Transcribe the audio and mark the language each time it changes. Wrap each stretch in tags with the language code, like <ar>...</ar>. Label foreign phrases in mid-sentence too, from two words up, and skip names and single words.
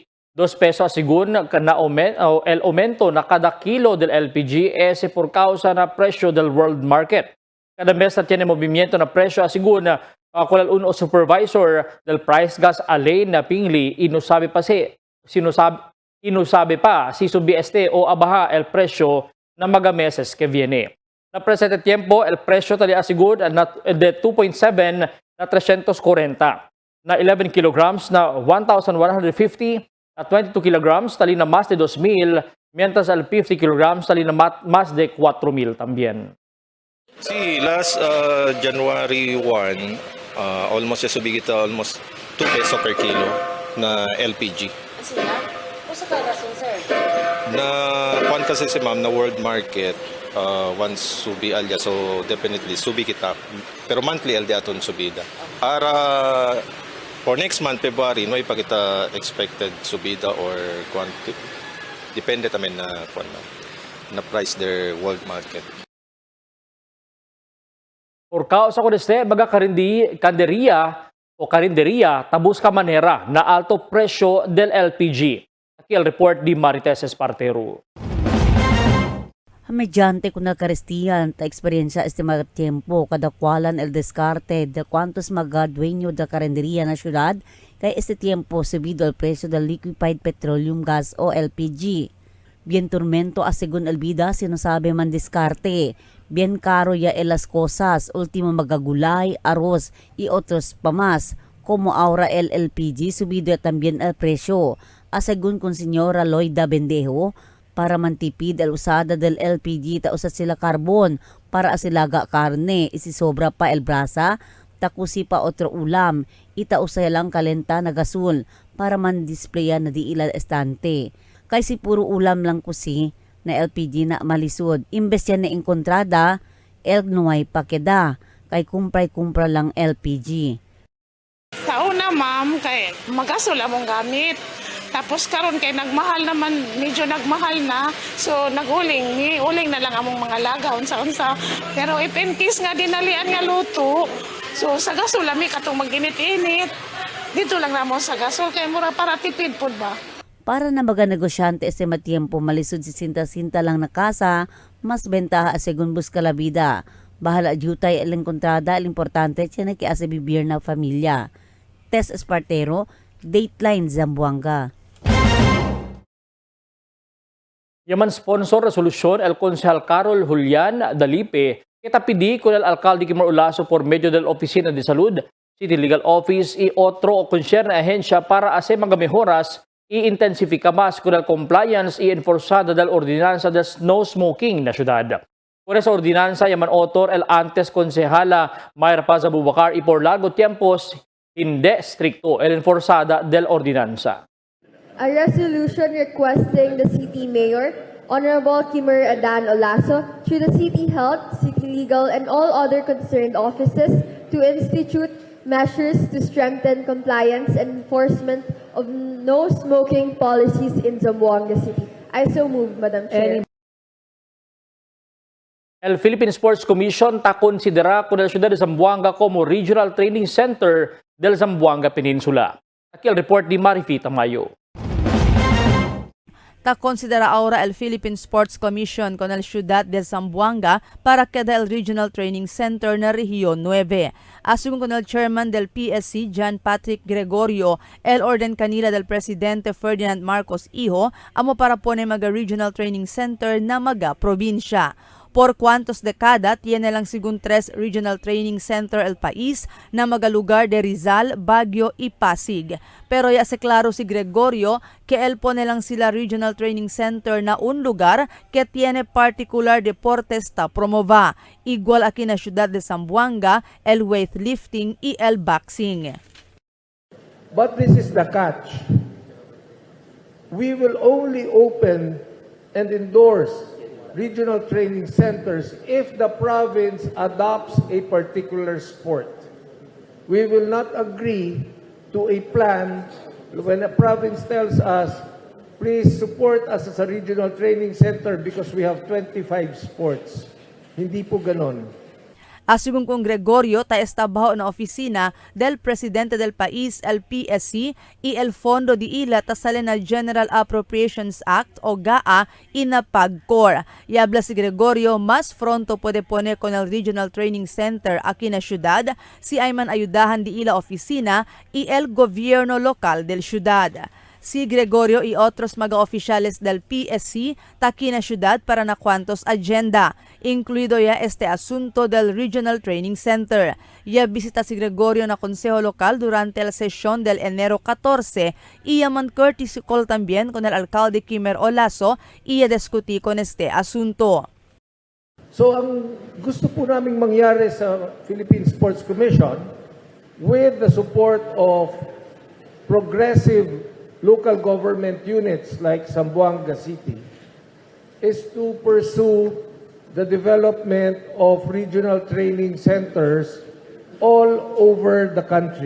<cbk>2 pesos asigun na el aumento na kada kilo del LPG ese por causa na presyo del world market. Cada mes na tiene movimiento na presyo asigun na kulal uno supervisor del price gas Alain na Pingli inusabi pa si subieste o abaha el presyo na mga meses que viene. Na presente tiempo el presyo tali asigun na de 2.7 na 340 na 11 kilograms na 1,150 at 22 kilograms tali na más de 2,000, mientras al 50 kilograms tali na más de 4,000 también. Sí,</cbk> <en>last January 1, almost</en> <cbk>ya subigit</cbk> <en>almost 2 peso per kilo na LPG.</en> <cbk>Sila? O sa karason, sir? Na kwan kasi si ma'am na</cbk> <en>world market,</en> <cbk>once subi alya,</cbk> <en>so definitely</en> <cbk>subi kita. Pero monthly alya aton subida.</cbk> <en>Para for next month, February,</en> <cbk>no pa kita expected subida or quantity. Depende tamen na</cbk> <en>price their world market.</en> <cbk>Por causa ko deste, baga karinderia, tabus ka manera na alto presyo del LPG. Aquí el report di Marites Espartero. Mediante kuna karistiyan ta eksperyensya este mga tiempo kadakwalan el descarte de cuantos mga dueño da karinderia na syudad kay este tiempo subido el presyo del</cbk> <en>liquefied petroleum gas</en> <cbk>o LPG. Bien tormento asigun el bida sinasabi man diskarte. Bien caro ya las cosas, ultimo magagulay, arroz y otros pa más. Como ahora el LPG subido también el presyo. Asegun con señora Loida Bendejo, para mantipid el usada del LPG ta usa sila karbon para asilaga karne isisobra pa el brasa takusi pa otro ulam ita usa lang kalenta na gasul para man-displaya na di ila estante kay si puro ulam lang kusi na LPG na malisod imbes yan na enkontrada el nuay pakeda kay kumpray-kumpra lang LPG.</cbk> <ceb>Tauna ma'am kay magasol among gamit. Tapos karon kay nagmahal naman, medyo nagmahal na. So uling na lang among mga laga unsa-unsa. Pero</ceb> <en>if in case</en> <ceb>nga dinalian nga luto, so sa gasol lami katong maginit-init. Dito lang namo sa gasol kay mura para tipid pud ba.</ceb> <cbk>Para na mga negosyante este matiempo malisod si sinta-sinta lang na kasa, mas bentaha segun busca la vida. Bahala jutay el encontrada, el importante tiene que hace vivir na familia. Tess Espartero, Dateline Zamboanga. Yaman sponsor resolution el Konsehal Carol Julian Dalipe, kita pidi con el alcalde Kimar Olaso por medio del Oficina de Salud, City Legal Office y otro concerned ahensya para hacer mga mejoras i-intensifica mas con el compliance y enforzada del ordinanza del no smoking na syudad. Por esa ordinanza, yaman autor el antes konsehala Mayra Paz Abubakar y por largo tiempos hindi stricto el enforzada del ordinanza.</cbk> <en>A resolution requesting the city mayor, Honorable Kimar Adan Olaso, through the city health, city legal, and all other concerned offices to institute measures to strengthen compliance and enforcement of no smoking policies in Zamboanga City. I so move, Madam Chair.</en> <cbk>El Philippine Sports Commission ta considera con el ciudad de Zamboanga como Regional Training Center del Zamboanga Peninsula. Aquí el report de Marifi Tamayo. Ta considera ahora el Philippine Sports Commission con el ciudad de Zamboanga para queda el Regional Training Center na Región 9. Asungo con el chairman del PSC, John Patrick Gregorio, el orden kanila del presidente Ferdinand Marcos Iho, amo para pone maga Regional Training Center na maga probinsya. Por cuantos dekada tiene lang sigun 3 Regional Training Center el país na mga lugar de Rizal, Baguio y Pasig. Pero ya se claro si Gregorio que él pone lang sila Regional Training Center na un lugar que tiene particular deportes ta promova. Igual aquí na ciudad de Zamboanga, el weightlifting y el boxing.</cbk> <en>But this is the catch. We will only open and endorse regional training centers if the province adopts a particular sport. We will not agree to a plan when a province tells us, please support us as a regional training center because we have 25 sports.</en> <tl>Hindi po ganon.</tl> <cbk>Asugong kong Gregorio ta estabaho na opisina del presidente del país, el PSC, y el Fondo de Ila ta salen na General Appropriations Act o GAA inapagkor. Yabla si Gregorio mas pronto puede poner con el Regional Training Center aquí na syudad si ayman ayudahan di ila opisina y el gobierno local del syudad. Si Gregorio y otros mga oficiales del PSC taki na syudad para na cuantos agenda, incluido ya este asunto del Regional Training Center. Ya bisita si Gregorio na Consejo Local durante la sesión del enero 14 y yaman</cbk> <en>courtesy call</en> <cbk>también con el alcalde Kimar Olaso y ya discuti con este asunto.</cbk> <tl>So ang gusto po naming mangyari sa</tl> <en>Philippine Sports Commission with the support of progressive local government units like Zamboanga City is to pursue the development of regional training centers all over the country.</en>